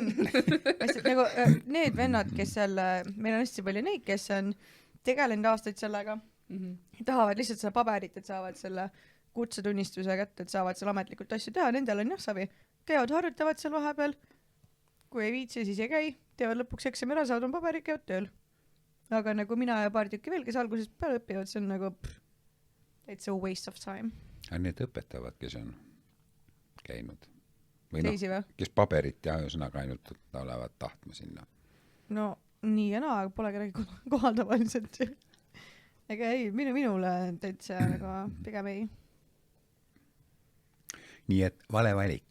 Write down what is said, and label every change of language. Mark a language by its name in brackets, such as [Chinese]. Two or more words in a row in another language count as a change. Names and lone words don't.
[Estonian] Nagu, need vennad, kes seal, meil on hästi palju neid, kes on tegelenud aastaid sellega, tahavad lihtsalt seda paberit, et saavad selle kutsetunnistuse kätte, et saavad seal ametlikult asju teha, nendel on jah savi. Käivad harjutavad seal vahepeal, kui ei viitsi, siis ei käi, teevad lõpuks eksami ära, saavad on paberit, käivad tööl. Aga nagu mina ja paar tükki veel, kes algusest peale õpivad, see on nagu [English] it's a waste of time. [Estonian] Aga need õpetavad, kes on käinud? Või teisi või? Kes paberit ja ühesõnaga ainult olevad tahtma sinna? No nii ja naa, aga pole kedagi kohal tavaliselt. Ega ei, minule täitsa nagu pigem ei. Nii et vale valik.